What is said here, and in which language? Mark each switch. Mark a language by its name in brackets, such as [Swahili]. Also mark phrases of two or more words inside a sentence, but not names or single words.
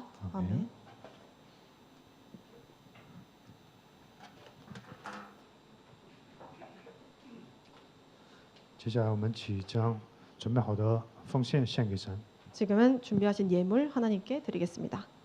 [Korean] 아멘. 아멘. [Chinese] 接下来我们起将准备好的奉献献给神。 [Korean] 지금은 준비하신 예물 하나님께 드리겠습니다.